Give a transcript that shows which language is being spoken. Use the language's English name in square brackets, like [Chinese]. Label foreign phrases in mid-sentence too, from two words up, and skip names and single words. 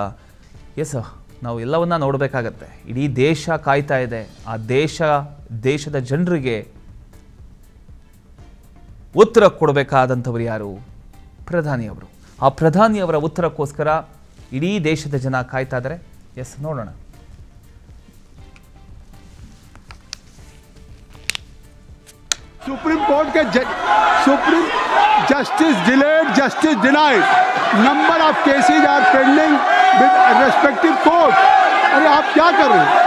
[Kannada] ಎಸ್, ನಾವು ಎಲ್ಲವನ್ನ ನೋಡಬೇಕಾಗತ್ತೆ. ಇಡೀ ದೇಶ ಕಾಯ್ತಾ ಇದೆ. ಆ ದೇಶದ ಜನರಿಗೆ ಉತ್ತರ ಕೊಡಬೇಕಾದಂಥವ್ರು ಯಾರು? ಪ್ರಧಾನಿಯವರು. ಆ ಪ್ರಧಾನಿಯವರ ಉತ್ತರಕ್ಕೋಸ್ಕರ ಇಡೀ ದೇಶದ ಜನ ಕಾಯ್ತಾ ಇದ್ದಾರೆ. ಎಸ್, ನೋಡೋಣ. [English] Supreme Court ke supreme justice delayed justice denied number of cases are pending with respective court. [Hindi] अरे आप क्या कर रहे हैं?